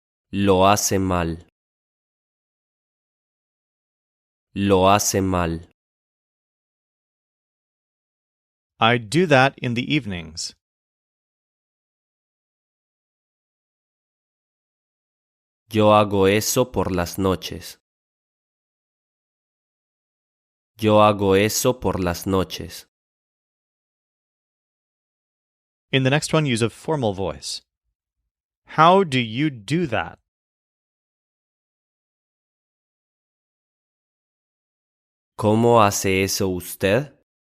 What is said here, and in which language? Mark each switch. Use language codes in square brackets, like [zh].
[es] Lo hace mal. Lo hace mal. [en] I do that in the evenings. [es] Yo hago eso por las noches. Yo hago eso por las noches. [en] In the next one, use a formal voice. How do you do that? [es] ¿Cómo hace eso usted?